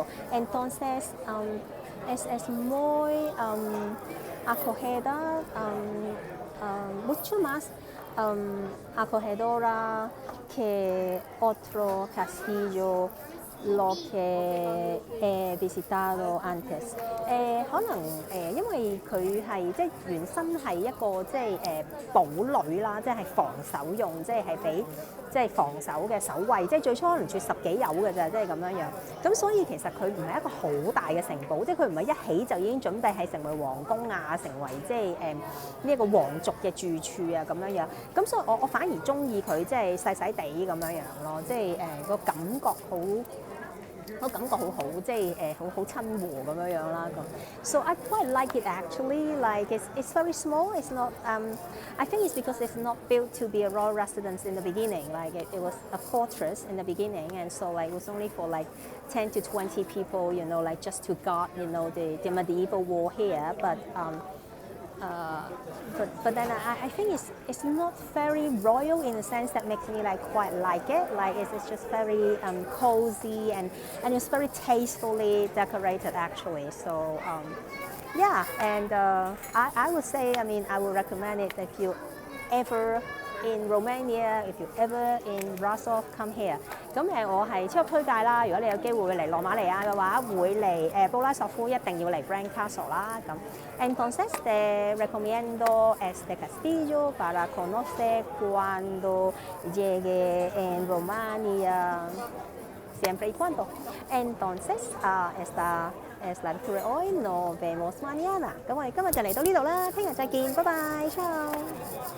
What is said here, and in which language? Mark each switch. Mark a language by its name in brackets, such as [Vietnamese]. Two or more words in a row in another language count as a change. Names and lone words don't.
[Spanish] Entonces es muy acogedora, mucho más acogedora que otro castillo lo que he visitado antes。 [Cantonese] 可能因為佢係即係原身係一個即係堡壘啦，即係防守用，即係俾即係防守嘅守衛，即係最初可能住10幾友嘅咋，即係咁樣樣。咁所以其實佢唔係一個好大嘅城堡，即係佢唔係一起就已經準備係成為皇宮啊，成為即係呢一個皇族嘅住處啊咁樣樣。咁所以我反而中意佢即係細細地咁樣樣咯，即係個感覺好。我感覺好好，即係好親和咁樣樣啦咁。 [English] So I quite like it actually. Like it's very small. It's not. I think it's because it's not built to be a royal residence in the beginning. Like it was a fortress in the beginning, and so like it was only for like 10 to 20 people, you know, like just to guard, you know, the medieval wall here. But then I think it's not very royal in the sense that makes me like quite like it. Like it's just very cozy and it's very tastefully decorated actually. So yeah, and I would say, I mean, I would recommend it if you ever in Romania, if you ever in Brasov, come here. [Cantonese] 咁我係超級推介啦！如果你有機會嚟羅馬尼亞嘅話，會嚟布拉索夫，一定要嚟 Grand Castle 啦。 [Spanish] 咁 Entonces te recomiendo este castillo para conocer cuando llegue en Romania, siempre y cuando. Entonces esta es la lectura hoy. Nos vemos mañana. [Cantonese] 咁我哋今日就嚟到呢度啦，聽日再見，拜拜，ciao。